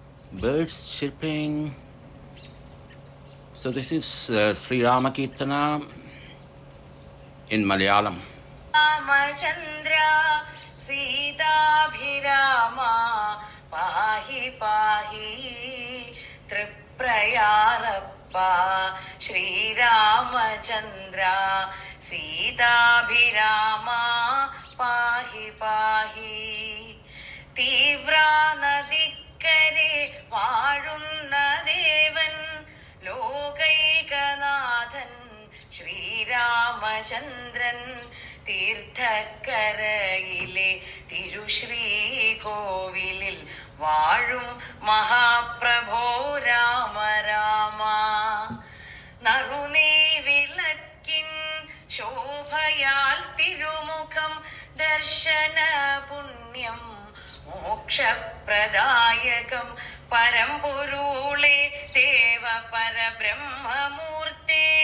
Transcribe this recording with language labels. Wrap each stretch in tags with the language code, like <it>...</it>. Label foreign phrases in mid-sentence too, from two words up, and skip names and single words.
<en>birds chirping. So this is Sri Rama Kirtana in Malayalam.</en> <ml>രാമചന്ദ്ര സീതാഭിരാമ പാഹി പാഹി തൃപ്രയാറപ്പ ശ്രീ രാമചന്ദ്ര സീതാഭിരാമ പാഹി പാഹി തീവ്ര നദിക്കരെ വാഴുന്ന ദേവൻ ലോകൈകനാഥൻ ശ്രീരാമചന്ദ്രൻ തീർത്ഥക്കരയിലെ തിരുശ്രീകോവിലിൽ വാഴും മഹാപ്രഭോ രാമ രാമ നറുനീ വിളക്കിൻ ശോഭയാൽ തിരുമുഖം ദർശന പുണ്യം മോക്ഷപ്രദായകം പരമ്പൊരുളേ ദേവ പരബ്രഹ്മമൂർത്തേ</ml>